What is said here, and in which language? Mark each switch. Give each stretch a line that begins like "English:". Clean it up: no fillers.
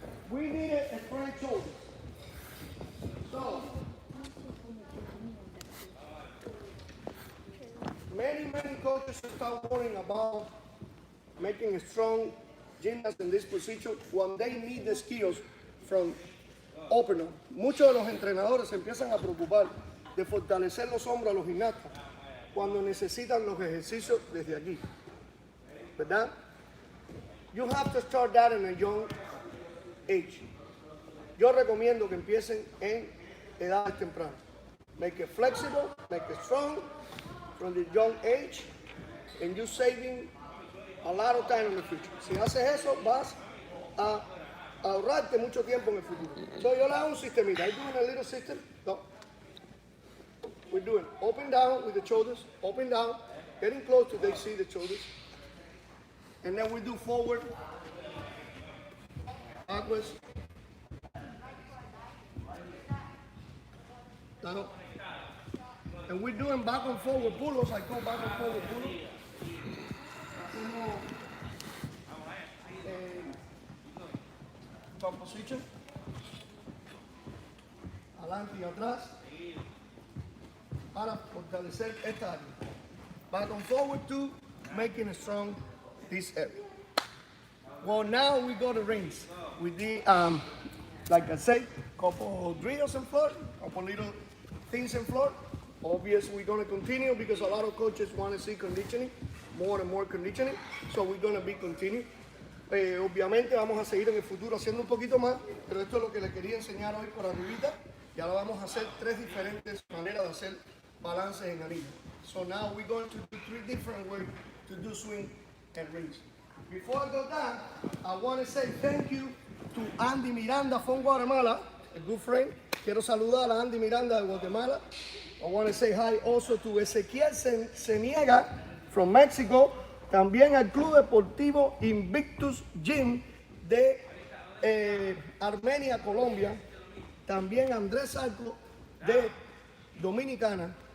English: We need a straight shoulder. So, many coaches start worrying about making a strong gymnast in this position when they need the skills from opener.
Spanish: Muchos de los entrenadores se empiezan a preocupar de fortalecer los hombros a los gimnastas cuando necesitan los ejercicios desde aquí, ¿verdad?
English: You have to start that in a young age.
Spanish: Yo recomiendo que empiecen en edades tempranas.
English: Make it flexible, make it strong from the young age, and you're saving a lot of time in the future.
Spanish: Si haces eso, vas a ahorrarte mucho tiempo en el futuro. So yo le hago un sistemita.
English: I'm doing a little system. No. We're doing open down with the shoulders, open down, getting close to they see the shoulders. And then we do forward, backwards, down. And we're doing back and forward pull-ups. I call back and forward pull-ups. Top position.
Spanish: Adelante y atrás. Para fortalecer esta área.
English: Back and forward to making it strong this area. Well, now we go to rings. We did, like I said, couple drills in floor, couple little things in floor. Obviously, we're going to continue because a lot of coaches want to see conditioning, more and more conditioning. So we're going to be continuing.
Spanish: Obviamente vamos a seguir en el futuro haciendo un poquito más, pero esto es lo que les quería enseñar hoy por arribita. Y ahora vamos a hacer 3 diferentes maneras de hacer balances en anillo.
English: So now we're going to do 3 different ways to do swing and rings. Before I go down, I want to say thank you to Andy Miranda from Guatemala, a good friend.
Spanish: Quiero saludar a Andy Miranda de Guatemala.
English: I want to say hi also to Ezequiel Seniega from Mexico.
Spanish: También al Club Deportivo Invictus Gym de Armenia, Colombia. También Andrés Arco de Dominicana.